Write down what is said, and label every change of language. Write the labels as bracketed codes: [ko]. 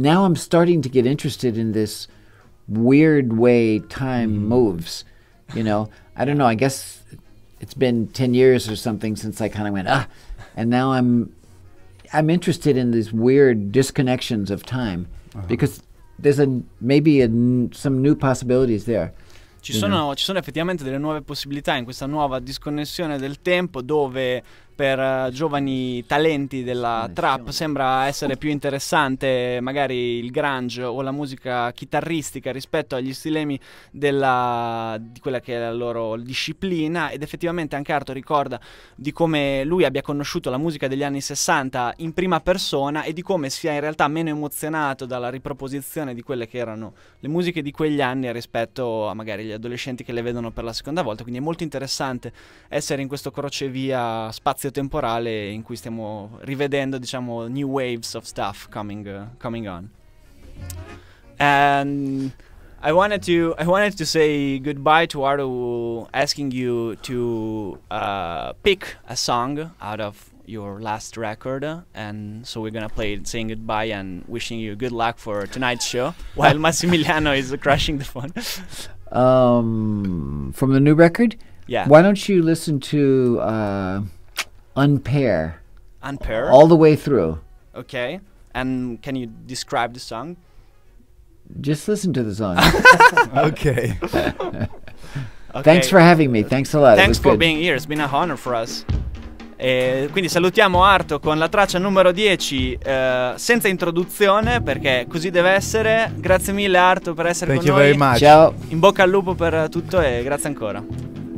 [en] Now I'm starting to get interested in this weird way time moves, you know. I don't know, I guess it's been 10 years or something since I kind of went, and now I'm interested in these weird disconnections of time, because there's maybe some new possibilities there. [it] Ci sono effettivamente delle nuove possibilità in questa nuova disconnessione del tempo, dove per giovani talenti della trap sembra essere più interessante magari il grunge o la musica chitarristica rispetto agli stilemi di quella che è la loro disciplina, ed effettivamente anche Arto ricorda di come lui abbia conosciuto la musica degli anni 60 in prima persona e di come sia in realtà meno emozionato dalla riproposizione di quelle che erano le musiche di quegli anni rispetto a magari gli adolescenti che le vedono per la seconda volta. Quindi è molto interessante essere in questo crocevia spazio-temporale in cui stiamo rivedendo, diciamo, [en] new waves of stuff coming on. And I wanted to say goodbye to Arto, asking you to pick a song out of your last record, and so we're gonna play it saying goodbye and wishing you good luck for tonight's show while Massimiliano is crushing the phone. From the new record? Yeah. Why don't you listen to Unpair? Unpair? All the way through. Okay. And can you describe the song? Just listen to the song. Okay. Okay. Thanks for having me. Thanks a lot. Thanks for being here. It's been an honor for us. [it] Quindi salutiamo Arto con la traccia numero 10 senza introduzione, perché così deve essere. Grazie mille Arto per essere con noi. [en] Thank you very much. [it] Ciao. In bocca al lupo per tutto e grazie ancora.